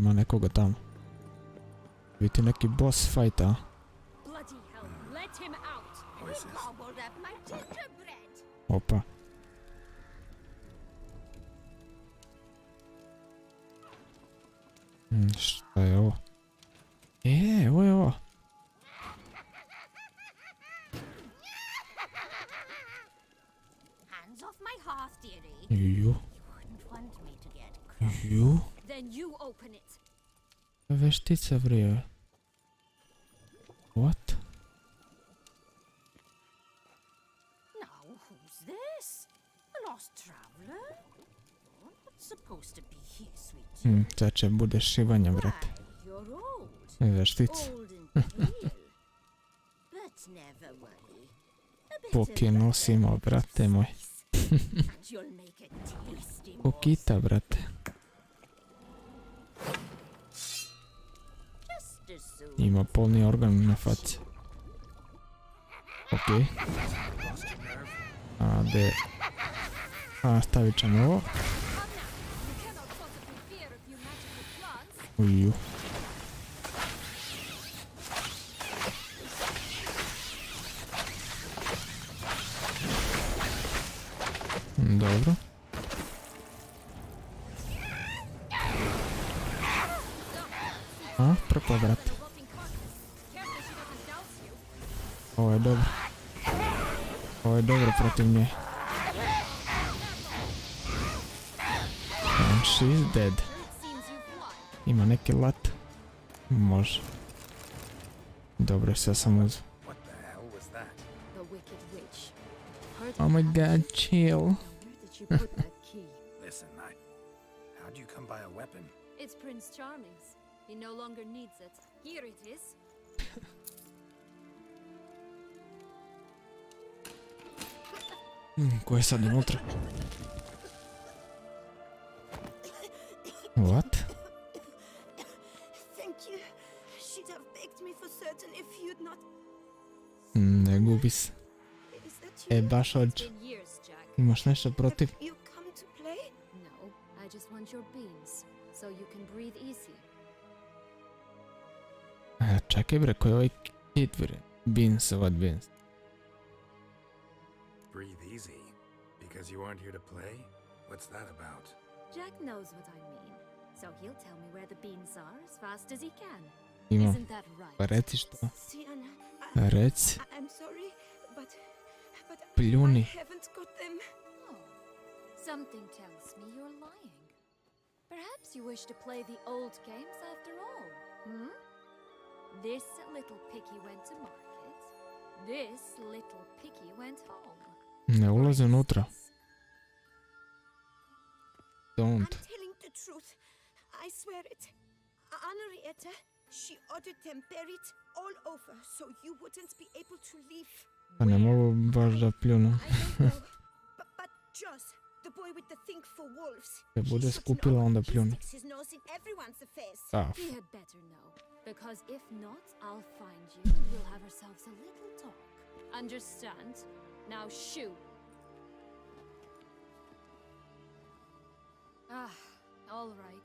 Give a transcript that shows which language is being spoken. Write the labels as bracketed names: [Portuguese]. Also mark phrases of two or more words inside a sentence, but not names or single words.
[Serbian] nekoga tamo. Biti neki [English] boss fight, [Serbian] a? [English] Bloody hell, let him out! Voices. Gobbled up my gingerbread. [Serbian] Opa. Šta je ovo? Evo je ovo. [English] Hands off my hearth, dearie. Ju. You wouldn't want me to get cross. Ju. Then you open it. [Serbian] Veštica vrije. What? [English] Now, who's this? A lost traveler? You're not supposed to be here, sweetie. [Serbian] Sad će bude šivanja, brate. [English] You're old. [Serbian] Veštica. [English] Old and pale. But never worry. A bit of [Serbian] Poki nosimo, brate moj. [English] and you'll make a tasty [Serbian] Kokita, brate. [English] just as soon. [Serbian] Ima polni organ na faci. Okej. A de... A stavit ćemo ovo. Uju. Dobro. A, propao, brate. Ovo je dobro. Ovo je dobro protiv nje. [English] And she's dead. [Serbian] Ima neki lat. Može. Dobro, sve sam uzeo. [English] What the hell was that? The wicked witch. Oh my god, chill. Where did you put that key? Listen, how'd you come by a weapon? It's Prince Charming's. He no longer needs it. Here it is. [Serbian] Ko je sad unutra? [English] What? Thank you. She'd have begged me for certain if you'd not. [Serbian] Ne gubi se. [English] Is that you? [Serbian] E, baš hoću. [English] Been years, Jack. [Serbian] Imaš nešto protiv? [English] You come to play? No, I just want your beans, so you can breathe easy. [Serbian] Čekaj bre, ko je ovaj kid bre? [English] Beans, what beans? Breathe easy. Because you aren't here to play? What's that about? Jack knows what I mean, so he'll tell me where the beans are as fast as he can. [Serbian] Ima. [English] Isn't that right? [Serbian] Pa reci što. [English] Sienna, [Serbian] Reci. [English] I'm sorry, but [Serbian] Pljuni. [English] I haven't got them. Oh, something tells me you're lying. Perhaps you wish to play the old games after all, hmm? This little piggy went to market. This little piggy went home. [Serbian] Ne ulazi unutra. [English] Don't. I'm telling the truth. I swear it. Henrietta, she ordered them buried all over so you wouldn't be able to leave. [Serbian] Pa ne mogu baš da pljunu. [English] But Joss, the boy with the thing for wolves. [Serbian] Kad bude skupila onda pljuni. [English] His nose in everyone's affairs. Ah. He had better know, because if not, I'll find you and we'll have ourselves a little talk. Understand? Now shoo. Ah, all right.